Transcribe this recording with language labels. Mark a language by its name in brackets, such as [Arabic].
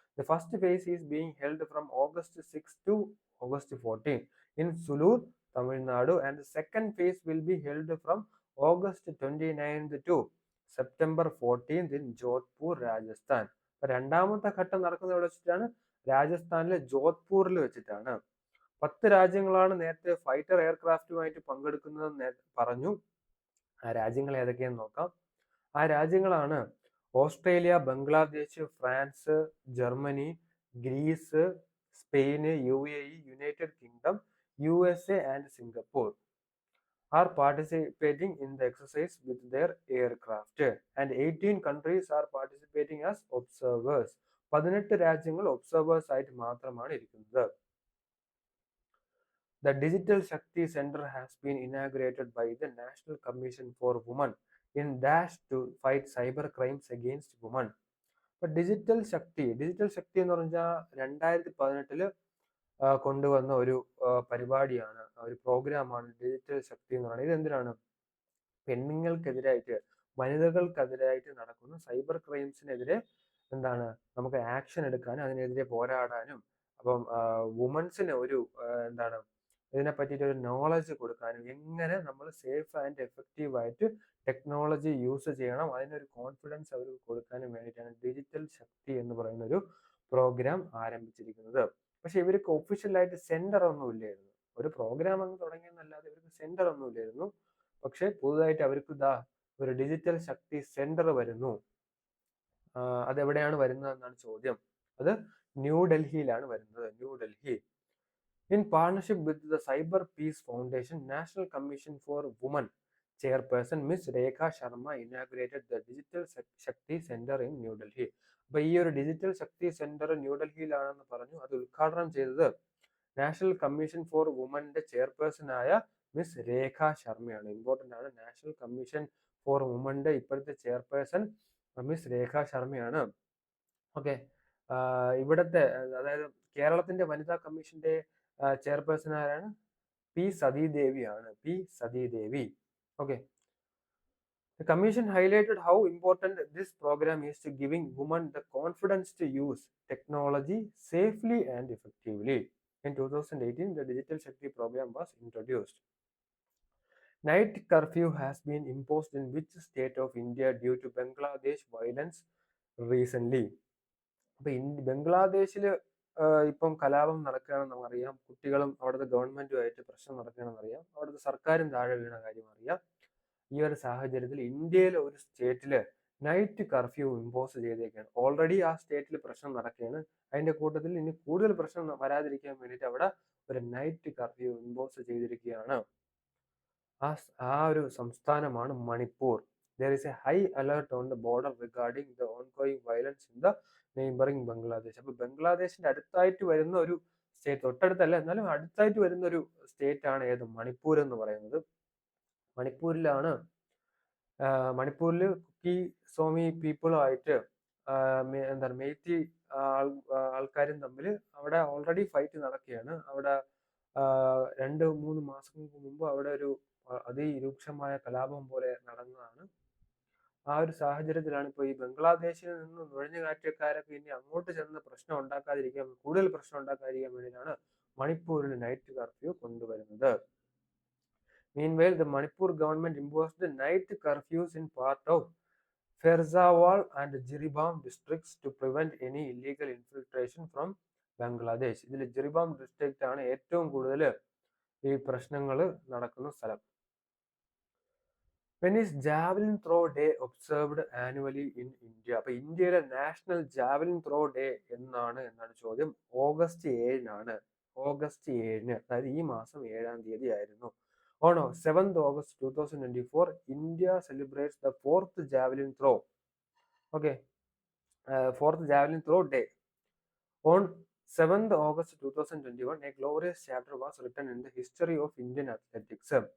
[English] The first phase is being held from August 6 to August 14 in Sulur, Tamil Nadu, and the second phase will be held from August 29th to September 14th in Jodhpur, Rajasthan. [Malayalam] രണ്ടാമത്തെ ഘട്ടം നടക്കുന്നത് എവിടെ വെച്ചിട്ടാണ്? രാജസ്ഥാനിലെ ജോധ്പൂരിൽ വെച്ചിട്ടാണ്. 10 രാജ്യങ്ങളാണ് നേരത്തെ fighter എയർക്രാഫ്റ്റുമായിട്ട് പങ്കെടുക്കുന്നതെന്ന് പറഞ്ഞു. ആ രാജ്യങ്ങൾ ഏതൊക്കെയെന്ന് നോക്കാം. ആ രാജ്യങ്ങളാണ് Australia, Bangladesh, France, Germany, Greece, Spain, UAE, United kingdom, USA and Singapore are participating in the exercise with their aircraft, and 18 countries are participating as observers. 18 രാജ്യങ്ങൾ ഒബ്സർവേഴ്സ് ആയിട്ട് മാത്രമാണ് ഇരിക്കുന്നത്. [English] The Digital Shakti Center has been inaugurated by the National Commission for Women in dash to fight cyber crimes against women. [Malayalam] അപ്പൊ digital ശക്തി എന്ന് പറഞ്ഞാൽ 2018 കൊണ്ടുവന്ന ഒരു പരിപാടിയാണ്, ഒരു പ്രോഗ്രാമാണ് ഡിജിറ്റൽ ശക്തി എന്ന് പറയുന്നത്. ഇതെന്തിനാണ്? പെണ്ണുങ്ങൾക്കെതിരായിട്ട്, വനിതകൾക്കെതിരായിട്ട് നടക്കുന്ന സൈബർ ക്രൈംസിനെതിരെ എന്താണ് നമുക്ക് ആക്ഷൻ എടുക്കാനും അതിനെതിരെ പോരാടാനും, അപ്പം വുമൻസിന് ഒരു എന്താണ് ഇതിനെ പറ്റിയിട്ട് ഒരു നോളജ് കൊടുക്കാനും, എങ്ങനെ നമ്മൾ സേഫ് ആൻഡ് എഫക്റ്റീവ് ആയിട്ട് ടെക്നോളജി യൂസ് ചെയ്യണം, അതിനൊരു കോൺഫിഡൻസ് അവർക്ക് കൊടുക്കാനും വേണ്ടിയിട്ടാണ് ഡിജിറ്റൽ ശക്തി എന്ന് പറയുന്ന ഒരു പ്രോഗ്രാം ആരംഭിച്ചിരിക്കുന്നത്. പക്ഷെ ഇവർക്ക് ഒഫീഷ്യലായിട്ട് സെന്റർ ഒന്നും ഇല്ലായിരുന്നു. ഒരു പ്രോഗ്രാം അങ്ങ് തുടങ്ങിയെന്നല്ലാതെ ഇവർക്ക് സെന്റർ ഒന്നും ഇല്ലായിരുന്നു. പക്ഷെ പുതുതായിട്ട് അവർക്ക് ഒരു ഡിജിറ്റൽ ശക്തി സെന്റർ വരുന്നു. അതെവിടെയാണ് വരുന്നത് എന്നാണ് ചോദ്യം. അത് ന്യൂഡൽഹിയിലാണ് വരുന്നത്. New Delhi. [English] In partnership with the Cyber Peace Foundation, National Commission for Women Chairperson Ms. Rekha Sharma inaugurated the Digital Shakti Center in New Delhi. [Malayalam] അപ്പോൾ ഈ ഒരു ഡിജിറ്റൽ ശക്തി സെന്റർ ന്യൂഡൽഹിയിലാണെന്ന് പറഞ്ഞു. അത് ഉദ്ഘാടനം ചെയ്തത് നാഷണൽ കമ്മീഷൻ ഫോർ വുമന്റെ ചെയർപേഴ്സണായ മിസ് രേഖ ശർമ്മയാണ്. ഇമ്പോർട്ടൻ്റ് ആണ്. നാഷണൽ കമ്മീഷൻ ഫോർ വുമന്റെ ഇപ്പോഴത്തെ ചെയർപേഴ്സൺ മിസ് രേഖ ശർമ്മയാണ്. ഓക്കെ, ഇവിടുത്തെ അതായത് കേരളത്തിന്റെ വനിതാ കമ്മീഷന്റെ ചെയർപേഴ്സൺ ആരാണ്? P സതീദേവിയാണ്. P Sathidevi. Okay. [English] The commission highlighted how important this program is to giving women the confidence to use technology safely and effectively. In 2018, the Digital Shakti program was introduced. Night curfew has been imposed in which state of India due to Bangladesh violence recently? [Malayalam] അപ്പൊ ബംഗ്ലാദേശിൽ ഇപ്പം കലാപം നടക്കുകയാണെന്ന് നമുക്കറിയാം. കുട്ടികളും അവിടുത്തെ ഗവൺമെന്റുമായിട്ട് പ്രശ്നം നടക്കുകയാണെന്ന് അറിയാം. അവിടുത്തെ സർക്കാരും താഴെ വീണ കാര്യം അറിയാം. ഈ ഒരു സാഹചര്യത്തിൽ ഇന്ത്യയിലെ ഒരു സ്റ്റേറ്റില് നൈറ്റ് കർഫ്യൂ ഇമ്പോസ് ചെയ്തേക്കാണ്. ഓൾറെഡി ആ സ്റ്റേറ്റിൽ പ്രശ്നം നടക്കുകയാണ്. അതിന്റെ കൂട്ടത്തിൽ ഇനി കൂടുതൽ പ്രശ്നം വരാതിരിക്കാൻ വേണ്ടിയിട്ട് അവിടെ ഒരു നൈറ്റ് കർഫ്യൂ ഇമ്പോസ് ചെയ്തിരിക്കുകയാണ്. ആ ഒരു സംസ്ഥാനമാണ് Manipur. [English] There is a high alert on the border regarding the ongoing violence in the neighboring Bangladesh. [Malayalam] അപ്പോൾ ബംഗ്ലാദേശിന്റെ അടുത്തായിട്ട് വരുന്ന ഒരു സ്റ്റേറ്റ്, തൊട്ടടുത്തല്ല എന്നാലും അടുത്തായിട്ട് വരുന്ന ഒരു സ്റ്റേറ്റ് ആണ് ഏത്? മണിപ്പൂർ എന്ന് പറയുന്നത്. മണിപ്പൂരിലാണ് മണിപ്പൂരിൽ കുക്കി സോമി പീപ്പിളുമായിട്ട് എന്താണ് മെയ്റ്റി ആൾക്കാരും തമ്മിൽ അവിടെ ഓൾറെഡി ഫൈറ്റ് നടക്കുകയാണ്. അവിടെ 2-3 മാസങ്ങൾക്ക് മുമ്പ് അവിടെ ഒരു അതിരൂക്ഷമായ കലാപം പോലെ നടന്നതാണ്. ആ ഒരു സാഹചര്യത്തിലാണ് ഇപ്പോൾ ഈ ബംഗ്ലാദേശിൽ നിന്ന് നുഴഞ്ഞുകയറ്റക്കാരൊക്കെ ഇനി അങ്ങോട്ട് ചെന്ന് പ്രശ്നം ഉണ്ടാക്കാതിരിക്കാൻ, കൂടുതൽ പ്രശ്നം ഉണ്ടാക്കാതിരിക്കാൻ വേണ്ടിയിട്ടാണ് മണിപ്പൂരിൽ നൈറ്റ് കർഫ്യൂ കൊണ്ടുവരുന്നത്. [English] Meanwhile, the Manipur government imposed the night curfews in part of Ferzawal and Jiribam districts to prevent any illegal infiltration from Bangladesh. [Malayalam] ഇതിൽ ജിറിബാം ഡിസ്ട്രിക്റ്റ് ആണ് ഏറ്റവും കൂടുതൽ ഈ പ്രശ്നങ്ങൾ നടക്കുന്ന സ്ഥലം. [English] When is Javelin Throw Day observed annually in India? [Malayalam] അപ്പോൾ ഇന്ത്യയിലെ നാഷണൽ ജാവലിൻ ത്രോ ഡേ എന്നാണ് ചോദ്യം. ഓഗസ്റ്റ് 7-നാണ്. ഓഗസ്റ്റ് 7-ന്, അതായത് ഈ മാസം 7-ാം തീയതി ആയിരുന്നു. [English] On 7th August 2024, India celebrates the 4th Javelin Throw. Okay, 4th Javelin Throw Day. On 7th August 2021, a glorious chapter was written in the history of Indian athletics.